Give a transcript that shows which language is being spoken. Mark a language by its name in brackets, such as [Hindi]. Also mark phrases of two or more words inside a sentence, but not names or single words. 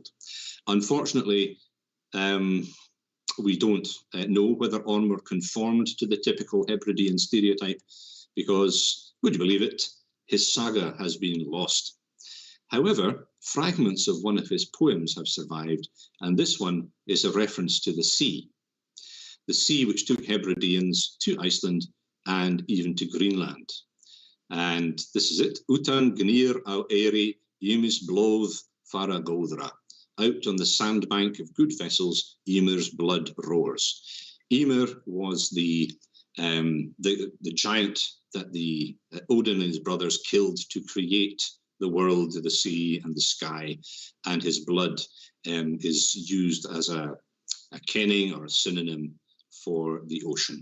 [English] Unfortunately, we don't know whether Ormur conformed to the typical Hebridean stereotype because, would you believe it, his saga has been lost. However, fragments of one of his poems have survived, and this one is a reference to the sea which took Hebrideans to Iceland and even to Greenland. And this is it. [Icelandic] Utan gnir á eyri, Ymi's blóð fara góðra. [English] Out on the sandbank of good vessels, Ymir's blood roars. Ymir was the giant that the Odin and his brothers killed to create the world, the sea, and the sky, and his blood is used as a kenning or a synonym for the ocean.